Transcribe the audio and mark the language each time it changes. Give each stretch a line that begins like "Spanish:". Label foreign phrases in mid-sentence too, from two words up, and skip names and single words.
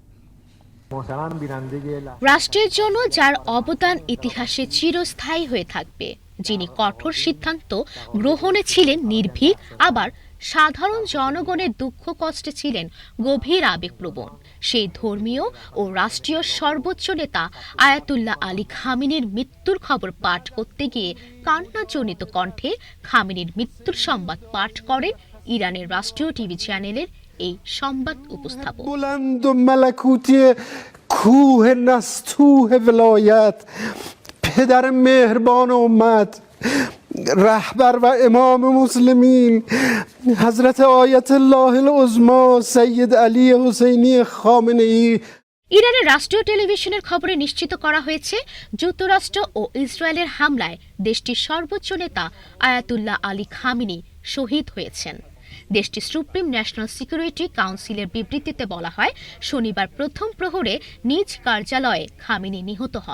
Bangla: রাষ্ট্রের জন্য যার অবদান ইতিহাসে চিরস্থায়ী হয়ে থাকবে, যিনি কঠোর সিদ্ধান্ত গ্রহণে ছিলেন নির্ভীক, আবার সাধারণ জনগণের দুঃখ কষ্টে ছিলেন গভীর আবেগপ্রবণ, সেই ধর্মীয় ও রাষ্ট্রীয় সর্বোচ্চ নেতা আয়াতুল্লাহ আলী খামেনির মৃত্যুর খবর পাঠ করতে গিয়ে কান্নাজনিত কণ্ঠে খামেনির মৃত্যুর সংবাদ পাঠ করে ইরানের রাষ্ট্রীয় টিভি চ্যানেলের এই সংবাদ উপস্থাপক।
Persian: بلند و ملکوتی کوه نستوه ولایت، پدر مهربان امت، رهبر و امام مسلمین حضرت آیت الله العظما سید علی حسینی خامنه‌ای।
Bangla: ইরানের রাষ্ট্রীয় টেলিভিশনের খবরে নিশ্চিত করা হয়েছে, যুক্তরাষ্ট্র ও ইসরায়েলের হামলায় দেশটির সর্বোচ্চ নেতা আয়াতুল্লাহ আলী খামেনি শহীদ হয়েছেন। দেশটির সুপ্রিম ন্যাশনাল সিকিউরিটি কাউন্সিলের বিবৃতিতে বলা হয়, শনিবার প্রথম প্রহরে নিজ কার্যালয়ে খামেনি নিহত হন।